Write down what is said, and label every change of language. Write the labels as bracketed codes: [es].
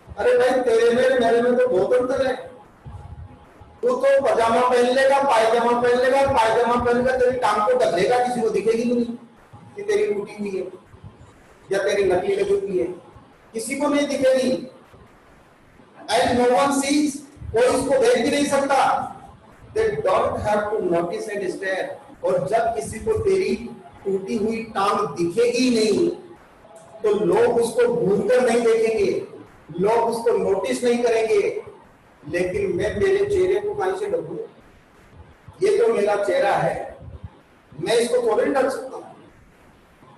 [hi] अरे भाई तेरे में मेरे में तो बहुत अंतर है। तू तो पजामा पहन लेगा, पायजामा पहन लेगा, पायजामा पहनकर तेरी टांग को ढक लेगा, किसी को दिखेगी नहीं कि तेरी टूटी हुई है या तेरी नकली लगी हुई है, किसी को नहीं दिखेगी। [en] and no one sees, [hi] कोई इसको देख भी नहीं सकता। [en] They don't have to notice and stare। [hi] और जब किसी को तेरी टूटी हुई टांग दिखेगी नहीं तो लोग उसको घूर कर नहीं देखेंगे, लोग उसको नोटिस नहीं करेंगे। लेकिन मैं मेरे चेहरे को कहीं से ढकूं, ये तो मेरा चेहरा है, मैं इसको थोड़ी ढक सकता हूं।